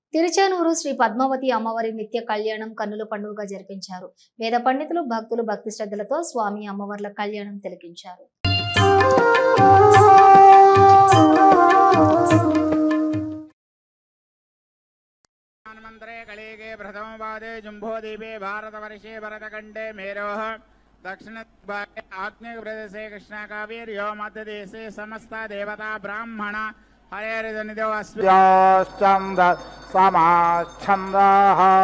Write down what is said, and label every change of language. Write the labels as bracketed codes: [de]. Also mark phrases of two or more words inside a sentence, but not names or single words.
[te] తిరుచానూరు శ్రీ పద్మావతి అమ్మవారి నిత్య కళ్యాణం కన్నుల పండుగగా జరిపించారు. వేద పండితులు భక్తులు భక్తి శ్రద్ధలతో స్వామి అమ్మవార్ల కళ్యాణం తిలకించారు. [sa] दक्षिण आग्नेय प्रदेशे कृष्णा कावेर्यो मध्य देशे समस्त देवता ब्राह्मण हरेरिदनिदो अस्मिन् समाच्छन्दः